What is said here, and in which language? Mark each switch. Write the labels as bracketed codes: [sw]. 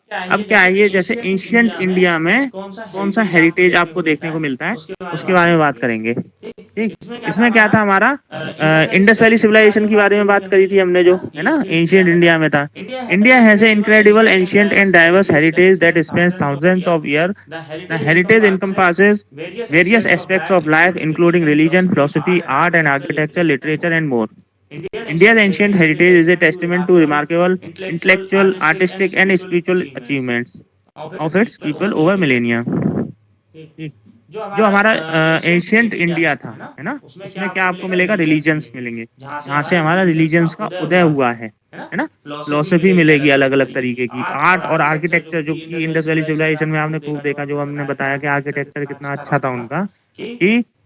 [hi] अब क्या है, ये जैसे एंशियंट इंडिया में कौन सा हेरिटेज आपको देखने को मिलता है, उसके बारे में बात करेंगे। ठीक, इसमें क्या था हमारा, इंडस वैली सिविलाइजेशन के बारे में बात करी थी हमने, जो है ना एंशियंट इंडिया में था। [en] India has a incredible ancient and diverse heritage that spans thousands of year. The heritage encompasses various aspects of life including religion, philosophy, art and architecture, literature and more. India's ancient heritage is a testament to remarkable intellectual, artistic and spiritual achievements of its people over millennia. [hi] जो हमारा ancient India था, है ना, उसमें क्या आपको मिलेगा, religions मिलेंगे, जहाँ से हमारा रिलीजन्स का उदय हुआ है ना। फिलोसफी मिलेगी अलग अलग तरीके की, आर्ट और आर्किटेक्चर, जो कि इंडस वैली सिविलाइजेशन में आपने खूब देखा, जो हमने बताया कि आर्किटेक्चर कितना अच्छा था उनका, कि